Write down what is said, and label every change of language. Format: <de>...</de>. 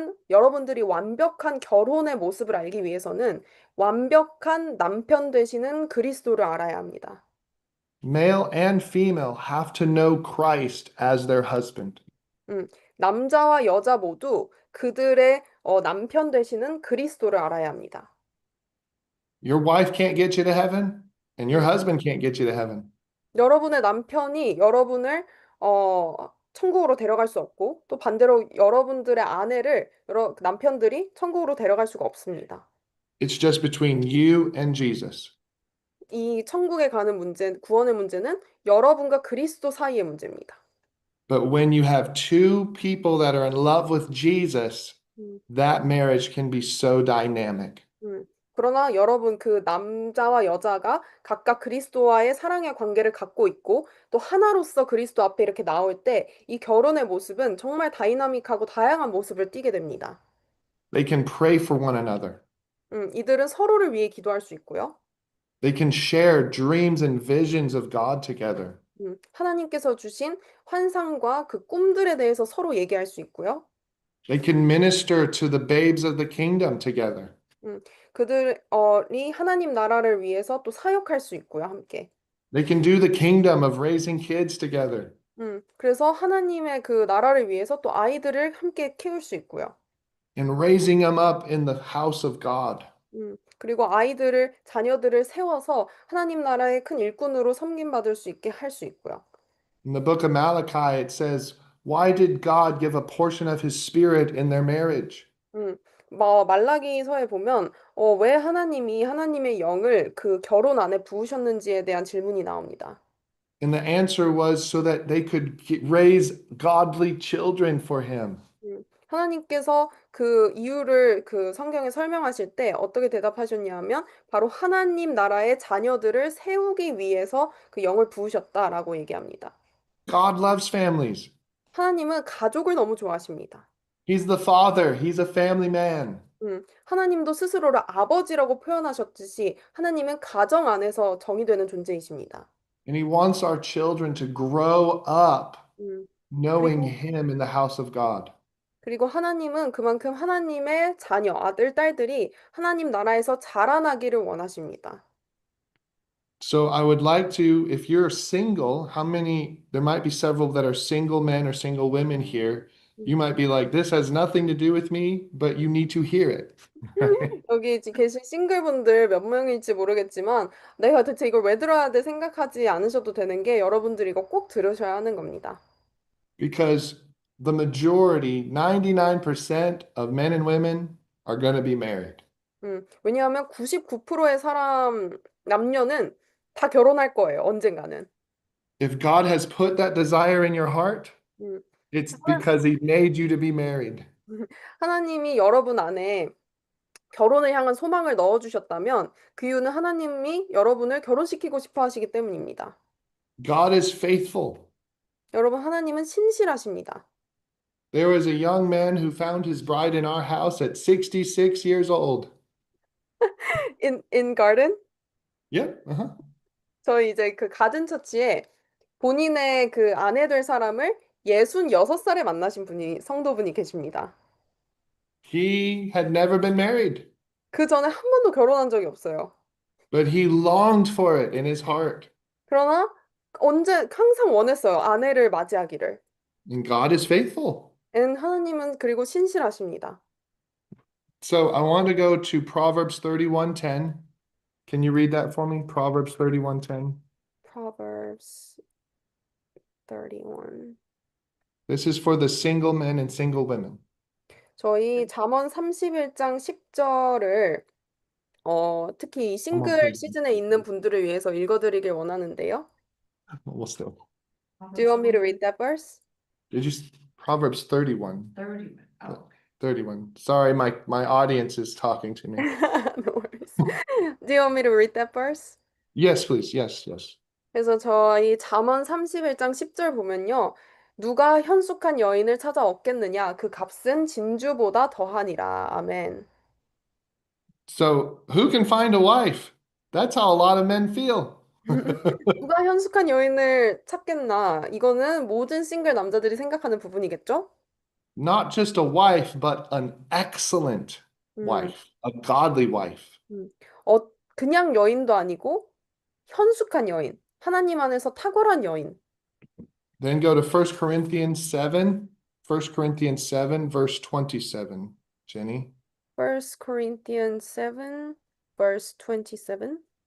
<ko>여러분들이 완벽한 결혼의 모습을 알기 위해서는 완벽한 남편 되시는 그리스도를 알아야 합니다.</ko> <en>Male and female have to know Christ as their husband.</en> <ko>남자와 여자 모두 그들의 남편 되시는 그리스도를 알아야 합니다.</ko> <en>Your wife can't get you to heaven, and your husband can't get you to heaven.</en> <ko>여러분의 남편이 여러분을 천국으로 데려갈 수 없고 또 반대로 여러분들의 남편들이 천국으로 데려갈 수가 없습니다.</ko> <en>It's just between you and Jesus.</en> <ko>이 천국에 가는 문제, 구원의 문제는 여러분과 그리스도 사이의 문제입니다.</ko> <en>But when you have two people that are in love with Jesus, that marriage can be so dynamic.</en> <ko>그러나 여러분 그 남자와 여자가 각각 그리스도와의 사랑의 관계를 갖고 있고 또 하나로서 그리스도 앞에 이렇게 나올 때 이 결혼의 모습은 정말 다이나믹하고 다양한 모습을 띠게 됩니다.</ko> <en>They can pray for one another.</en> <ko>이들은 서로를 위해 기도할 수 있고요.</ko> <en>They can share dreams and visions of God together.</en> <ko>하나님께서 주신 환상과 그 꿈들에 대해서 서로 얘기할 수 있고요.</ko> <en>They can minister to the babes of the kingdom together.</en> <ko>그들이 하나님 나라를 위해서 또 사역할 수 있고요, 함께.</ko> <en>They can do the kingdom of raising kids together.</en> <ko>그래서 하나님의 그 나라를 위해서 또 아이들을 함께 키울 수 있고요.</ko> <en>And raising them up in the house of God.</en> <ko>그리고 자녀들을 세워서 하나님 나라의 큰 일꾼으로 섬김받을 수 있게 할 수 있고요.</ko> <en>In the book of Malachi, it says, why did God give a portion of his spirit in their marriage?</en> <ko>말라기서에 보면 왜 하나님이 하나님의 영을 그 결혼 안에 부으셨는지에 대한 질문이 나옵니다.</ko> <en>And the answer was so that they could raise godly children for him.</en> <ko>하나님께서 그 이유를 그 성경에 설명하실 때 어떻게 대답하셨냐면 바로 하나님 나라의 자녀들을 세우기 위해서 그 영을 부으셨다라고 얘기합니다.</ko> <en>God loves families.</en> <ko>하나님은 가족을 너무 좋아하십니다.</ko> <en>He's the father. He's a family man.</en> <ko>하나님도 스스로를 아버지라고 표현하셨듯이 하나님은 가정 안에서 정의되는 존재이십니다.</ko> <en>And he wants our children to grow up 음, knowing</en> <ko>그리고</ko> <en>him in the house of God.</en> <ko>그리고 하나님은 그만큼 하나님의 자녀, 아들, 딸들이 하나님 나라에서 자라나기를 원하십니다.</ko> <en>So I would like to, if you're single, how many, there might be several that are single men or single women here. You might be like, this has nothing to do with me, but you need to hear it. Right?</en> <ko>여기 계신 싱글분들 몇 명일지 모르겠지만 내가 대체 이걸 왜 들어야 돼 생각하지 않으셔도 되는 게 여러분들이 이거 꼭 들으셔야 하는 겁니다.</ko> <en>Because the majority, 99% of men and women are going to be married.</en> <ko>왜냐하면 99%의 남녀는 다 결혼할 거예요, 언젠가는.</ko> <en>If God has put that desire in your heart, 음, it's</en> <ko>하나-</ko> <en>because he made you to be married.</en> <ko>하나님이 여러분 안에 결혼을 향한 소망을 넣어주셨다면 그 이유는 하나님이 여러분을 결혼시키고 싶어 하시기 때문입니다.</ko> <en>God is faithful.</en> <ko>여러분, 하나님은 신실하십니다.</ko> <en>There was a young man who found his bride in our house at 66 years old. In garden? Yep. Uh-huh.</en> <ko>저희 이제 그 가든 처치에 본인의 그 아내 될 사람을 66살에 만나신 성도분이 계십니다.</ko> <en>He had never been married,</en> <ko>그 전에 한 번도 결혼한 적이 없어요.</ko> <en>but he longed for it in his heart.</en> <ko>그러나 항상 원했어요. 아내를 맞이하기를.</ko> <en>And God is faithful.</en> <ko>하나님은 그리고 신실하십니다.</ko> <en>So I want to go to Proverbs 31:10. Can you read that for me? Proverbs 31:10. Proverbs 31. This is for the single men and single women.</en> <ko>저희 잠언 31장 10절을 특히 이 한번 싱글 보여주세요. 시즌에 있는 분들을 위해서 읽어드리길 원하는데요.</ko> <en>We'll still. Do you want me to read that verse? Did you Proverbs 31? 31. Oh, 31. Sorry, my audience is talking to me. No worries. Do you want me to read that verse? Yes, please. Yes, yes.</en> <ko>그래서 저희 잠언 31장 10절 보면요. 누가 현숙한 여인을 찾아 얻겠느냐? 그 값은 진주보다 더하니라. 아멘.</ko> <en>So, who can find a wife? That's how a lot of men feel.</en> <ko>누가 현숙한 여인을 찾겠나? 이거는 모든 싱글 남자들이 생각하는 부분이겠죠?</ko> <en>Not just a wife, but an excellent 음, wife, a godly wife.</en> <ko>그냥 여인도 아니고 현숙한 여인, 하나님 안에서 탁월한 여인.</ko> <en>Then go to 1 Corinthians 7, 1 Corinthians 7, verse 27. Jenny. 1 Corinthians 7, verse 27.</en>